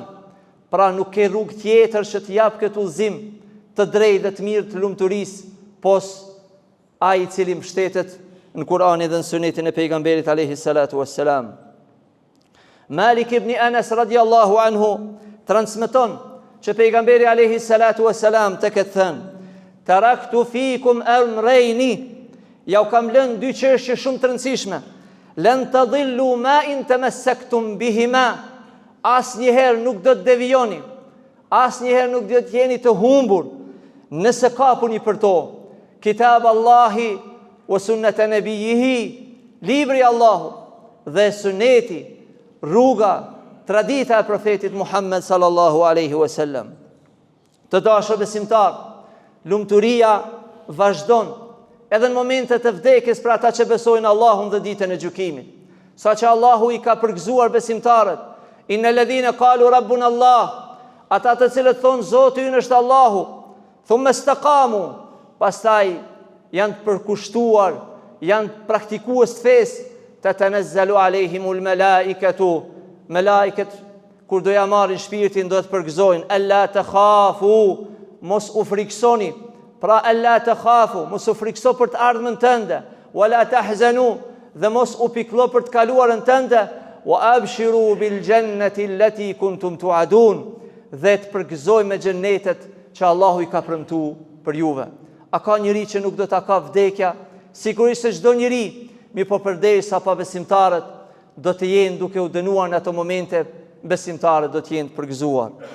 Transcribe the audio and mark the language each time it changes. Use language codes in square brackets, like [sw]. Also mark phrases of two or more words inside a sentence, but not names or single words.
[sq] Pra nuk ke rrugë tjetër që t'jap këtë udhëzim të drejtë dhe të mirë të lumturisë, pos ai i cili mbështetet në Kur'anin dhe në Sunetin e pejgamberit [ar] عليه الصلاة والسلام. [sq] Malik ibn Anas [ar] رضي الله عنه [sq] transmeton që pejgamberi [ar] عليه الصلاة والسلام [sq] të këtë thënë: [ar] "تركت فيكم أمرين", [sq] ja u kam lënë dy çështje shumë të rëndësishme. [ar] "لن تضلوا ما إن تمسكتم بهما", [sq] asnjëherë nuk do të devijoni, asnjëherë nuk do të jeni të humbur nëse kapuni për to. [ar] كتاب الله وسنة نبيه, [sq] libri Allahu dhe suneti, rruga, tradita e profetit Muhammed [ar] صلى الله عليه وسلم. [sq] Të dashur besimtar, lumturia vazhdon edhe në momentet e vdekjes për ata që besojnë Allahun dhe ditën e gjykimit. Saqë Allahu i ka përgëzuar besimtarët, [ar] إن الذين قالوا ربنا الله, [sq] ata të cilët thonë Zoti ynë është Allahu, [ar] ثم استقاموا, [sq] pastaj janë të përkushtuar, janë praktikues të fesë, [ar] تتنزل عليهم الملائكة, [sq] malaikat kur do ja marrin shpirtin do të përgëzojnë, [ar] ألا تخافوا, [sq] mos u friksoni. Pra [ar] ألا تخافوا, [sq] mos u frikso për të ardhmen tënde, [ar] ولا تحزنوا, [sq] dhe mos u pikëllo për të kaluarën tënde, [ar] وأبشروا بالجنة التي كنتم توعدون, [sq] dhe të përgëzoj me xhennetet që Allahu i ka premtuar për juve. A ka njëri që nuk do ta ka vdekja? Sigurisht se çdo njëri, mirë përderisa pa besimtarët do të jenë duke u dënuar në ato momente, besimtarët do të jenë të përgëzuar.